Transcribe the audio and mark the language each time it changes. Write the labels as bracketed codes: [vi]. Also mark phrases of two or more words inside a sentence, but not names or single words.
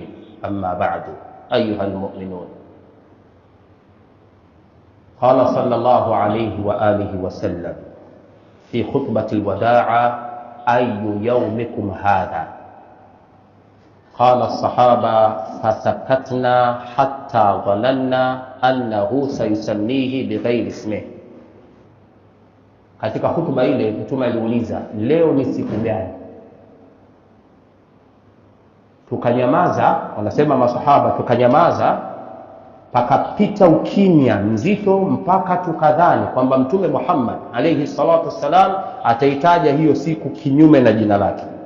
[ar] أما بعد، أيها المؤمنون، قال صلى الله عليه وآله وسلم في خطبة الوداع: أي يومكم هذا؟ قال الصحابة: فسكتنا حتى ظننا أنه سيسميه بغير اسمه. [sw] Katika hutuba ile Mtume aliuliza, leo ni siku gani? Tukanyamaza, wanasema masahaba, tukanyamaza, pakapita ukimya mzito, mpaka tukadhani kwamba Mtume Muhammad [ar] عليه الصلاة والسلام [sw] ataitaja hiyo siku kinyume na jina lake.